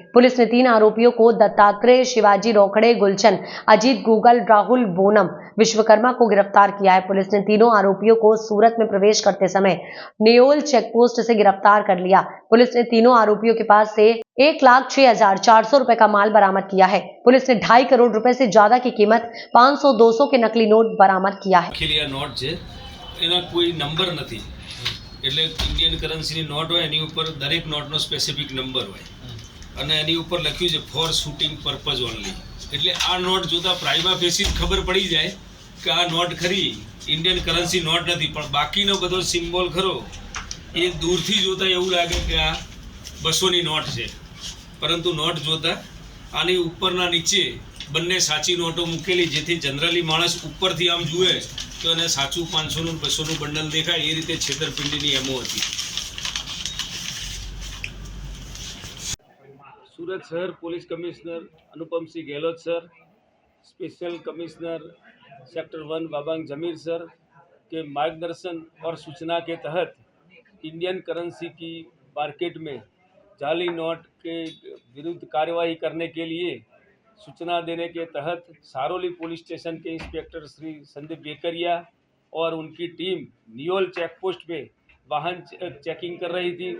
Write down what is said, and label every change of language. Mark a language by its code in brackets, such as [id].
[hi] Police ने 3 आरोपियों को दत्तात्रेय, शिवाजी रोकड़े, गुलशन, अजीत गूगल, राहुल बोनम, विश्वकर्मा को गिरफ्तार किया है। पुलिस ने तीनों आरोपियों को सूरत में प्रवेश करते समय नेओल चेकपोस्ट से गिरफ्तार कर लिया। पुलिस ने तीनों आरोपियों के पास से 1,06,400 रुपए का माल बरामद किया है। पुलिस ने 2.5 करोड़ रुपए से ज्यादा की कीमत 500-200 के नकली नोट बरामद किया है। [gu] નોટ છે એના કોઈ નંબર નથી, એટલે ઇન્ડિયન કરન્સીની નોટ હોય એની ઉપર દરેક નોટનો સ્પેસિફિક નંબર હોય અને એની ઉપર લખ્યું છે [en] for shooting purpose only, [gu] એટલે આ નોટ જોતા પ્રાઇમા ફેસી ખબર પડી જાય કે આ નોટ ખરી ઇન્ડિયન કરન્સી નોટ નથી, પણ બાકીનો બધો સિમ્બોલ ખરો એ દૂરથી જોતા એવું લાગે કે આ 200ની નોટ છે, પરંતુ નોટ જોતા આની ઉપરના નીચે બંને સાચી નોટો મૂકેલી, જેથી જનરલી માણસ ઉપરથી આમ જુએ તો એને સાચું 500નું 200નું બંડલ દેખાય, એ રીતે છેતરપિંડીની એમો હતી। [hi] सूरत शहर police commissioner Anupam Singh Gehlot sir, special commissioner sector 1 बाबांग जमीर सर के मार्गदर्शन और सूचना के तहत इंडियन करेंसी की मार्केट में जाली नोट के विरुद्ध कार्यवाही करने के लिए सूचना देने के तहत सारोली पुलिस स्टेशन के इंस्पेक्टर श्री संदीप बेकरिया और उनकी टीम नियोल चेकपोस्ट पे वाहन चेकिंग कर रही थी।